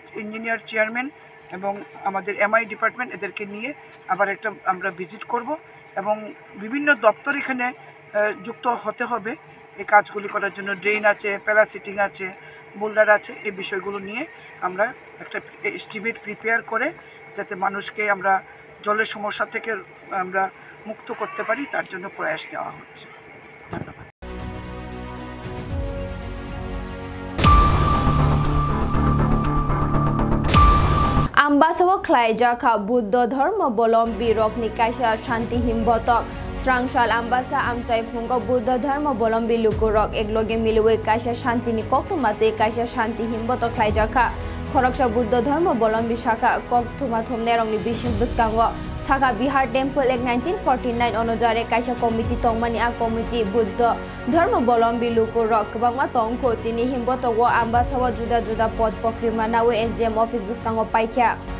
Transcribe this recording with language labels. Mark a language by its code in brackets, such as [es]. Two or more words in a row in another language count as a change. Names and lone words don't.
[bn] ইঞ্জিনিয়ার চেয়ারম্যান এবং আমাদের MI ডিপার্টমেন্ট এদেরকে নিয়ে আবার একটা আমরা ভিজিট করব এবং বিভিন্ন দপ্তর এখানে যুক্ত হতে হবে এই কাজগুলি করার জন্য ড্রেন আছে প্যারাসিটিং আছে বোল্ডার আছে এই বিষয়গুলো নিয়ে আমরা একটা [en] estimate prepare [bn] করে যাতে মানুষকে আমরা জলের সমস্যা থেকে আমরা মুক্ত করতে পারি তার জন্য প্রয়াস নেওয়া হচ্ছে ধন্যবাদ [trp] Ambasawa Klaijaka Buddha Dharma Bolombi Rokni Kaisha Shanti Himbotok Srangshal Ambasa Amchai Fungo Buddha Dharma Bolombi Lukurok Egloge Milwe Kaisha Shanti Nikoktumate Kaisha Shanti Himbotok Klaijaka Khoroksha Buddha Dharma Bolombi Shaka Koktumathom Nerongni Bishing Buskango Saka Bihar Temple Act 1949 Onojare Kaisha Committee Tongmani A Committee Buddha Dharma Bolombi Lukurok Bangma Tongko Tini Himbotok Ambasawa Juda Juda Pod Pokrimanawe SDM Office Buskango Paikya